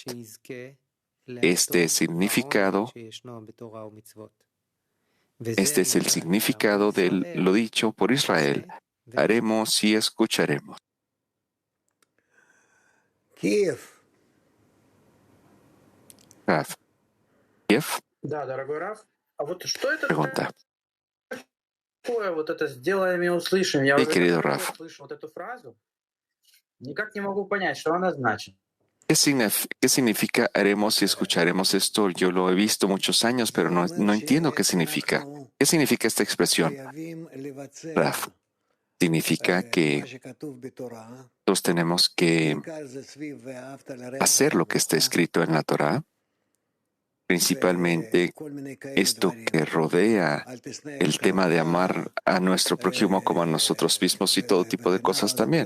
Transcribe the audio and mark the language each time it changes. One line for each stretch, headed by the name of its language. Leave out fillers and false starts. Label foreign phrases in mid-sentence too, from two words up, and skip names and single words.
Spanish: Este es el significado de lo dicho por Israel, haremos y escucharemos. Rav. Kiev.
Russian: Да, дорогой Раф. А вот что это
Spanish: Pregunta.
Russian: такое, вот это «сделаем и услышим»? Я
Spanish: Sí,
Russian: уже
Spanish: querido
Russian: давно
Spanish: Raf.
Russian: слышу вот эту фразу. Никак не могу понять, что она значит.
Spanish: ¿Qué significa haremos y escucharemos esto? Yo lo he visto muchos años, pero no entiendo qué significa. ¿Qué significa esta expresión? Raf. Significa que nosotros tenemos que hacer lo que está escrito en la Torah, principalmente esto que rodea el tema de amar a nuestro prójimo como a nosotros mismos y todo tipo de cosas también.